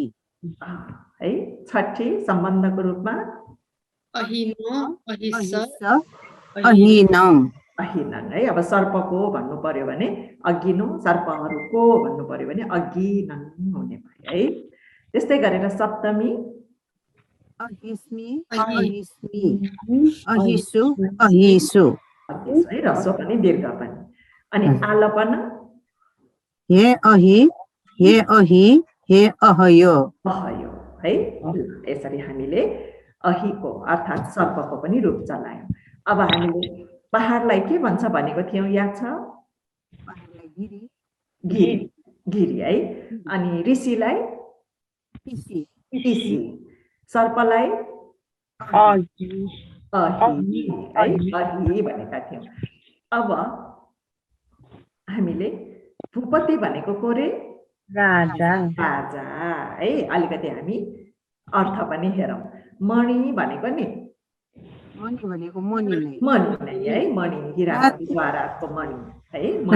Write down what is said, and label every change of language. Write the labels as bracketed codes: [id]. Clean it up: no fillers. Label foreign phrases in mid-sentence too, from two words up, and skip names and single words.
[ne] है। छठी सम्बन्धको रूपमा [sa] अहिनो अहिस अहिस अहिनौ अहिनङ है। [ne] अब सर्पको भन्नु पर्यो भने अघिनो, सर्पहरूको भन्नु पर्यो भने अघिनङ हुने भयो है। त्यस्तै गरेर सप्तमी [sa] अहिस्मि अहिस्मि अहिसु अहिसु [ne] है, ह्रस्व पनि दीर्घ पनि। अनि आलपन [sa] हे अहि हे अहि हे अहयो अहयो है। [ne] यसरी हामीले अहिको अर्थात् सर्पको पनि रूप चलायौँ। अब हामीले पहाडलाई के भन्छ भनेको थियौँ याद छ? गिरी गिरी है। अनि ऋषिलाई ऋषि, सर्पलाई अहि अहि है, अहि भनेका थियौँ। अब हामीले भूपति भनेको को रे? राजा राजा है। अलिकति हामी अर्थ पनि हेरौँ। मणि भनेको नि मणि भनेको मणि नै मणि नै है, मणि हिराको मणि है।